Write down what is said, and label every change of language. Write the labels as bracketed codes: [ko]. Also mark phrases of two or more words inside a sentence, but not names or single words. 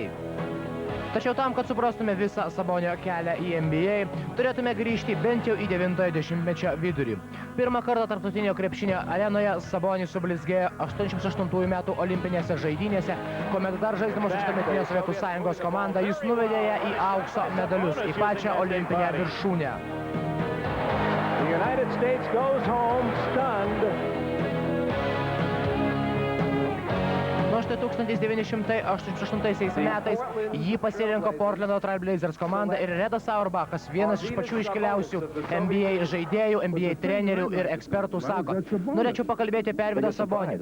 [lt] Tačiau tam, kad suprastume visą Sabonio kelią į NBA, turėtume grįžti bent jau į 90-ojo dešimtmečio vidurį. Pirmą kartą tarptautinio krepšinio arenoje Sabonis sublizgėjo 88 metų olimpinėse žaidynėse, kuomet dar žaisdamas už tuometinę Sovietų Sąjungos komandą jis nuvedė ją į aukso medalius, į pačią olimpinę viršūnę. [en] The United States goes home stunned. [lt] Nuo štai 1988 metais jį pasirinko Portlando Trail Blazers komanda ir Redas Auerbachas, vienas iš pačių iškiliausių NBA žaidėjų, NBA trenerių ir ekspertų, sako: norėčiau pakalbėti apie Arvydą Sabonį.